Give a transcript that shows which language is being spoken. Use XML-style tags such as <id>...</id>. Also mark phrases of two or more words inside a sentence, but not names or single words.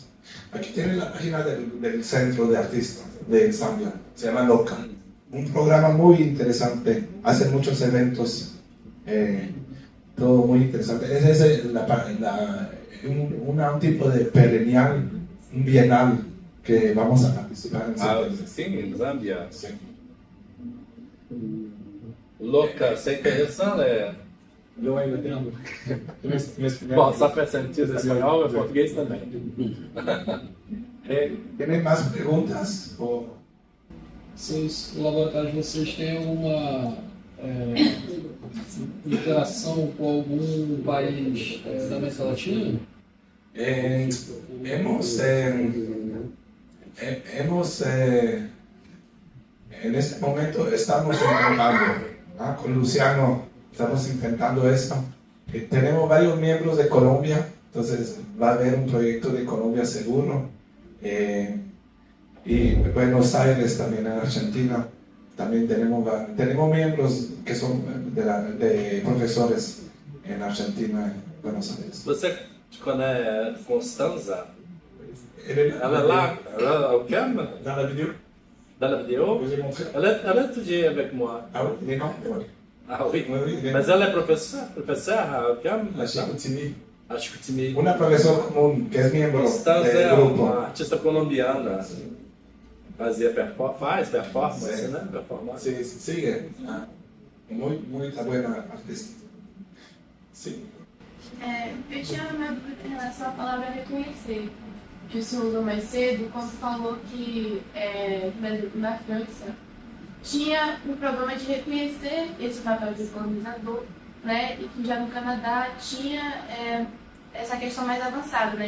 <es>Aquí tienen la página del Centro de Artistas de Zambia, se llama LOCA. Un programa muy interesante, hacen muchos eventos, todo muy interesante. Ese es un tipo de perennial, un bienal que vamos a participar en septiembre.</es> <pt>Sim, em Zâmbia.</pt> <es>Sí.</es> <pt>Louca,</pt> <fr>c'est intéressant,</fr> <pt>Yo ainda tenho. Bom, só para sentido espanhol e português também.</pt> <es>¿Tienen más preguntas?</es> <pt>Vocês, o laboratório de vocês têm alguma interação com algum país da América Latina?</pt> <es>En este momento estamos intentando, con Luciano estamos intentando esto. Tenemos varios miembros de Colombia, entonces va a haber un proyecto de Colombia seguro. Y Buenos Aires también en Argentina. También tenemos miembros que son de profesores en Argentina, en Buenos Aires.</es> <pt>Você, quando é Constanza, ela é lá, ela é o quê?</pt> <fr>Dans la vidéo, Dans la vidéo? je vous ai montré. Elle a étudié avec moi. Ah oui, il est non, oui. Ah oui, Oui, oui,</fr> <pt>mas ela é</pt> <fr>professeur à</fr> <pt>UQAM?</pt> <fr>La Chicoutimi.</fr> <pt>A Chicoutimi.</pt> <es>Una profesora común que es miembro Constanza del</es> <pt>é</pt> <es>grupo.</es> <pt>uma artista colombiana. Faz performance,</pt> <es>Sí.</es> <pt>né? Performance.</pt> <es>Sí, sigue. Muy buena artista. Sí.</es> <pt>Eu tinha uma dúvida em relação à palavra reconhecer, que o senhor usou mais cedo, quando falou que, por exemplo, na França, tinha um problema de reconhecer esse papel de colonizador, né? E que já no Canadá tinha essa questão mais avançada, né?</pt>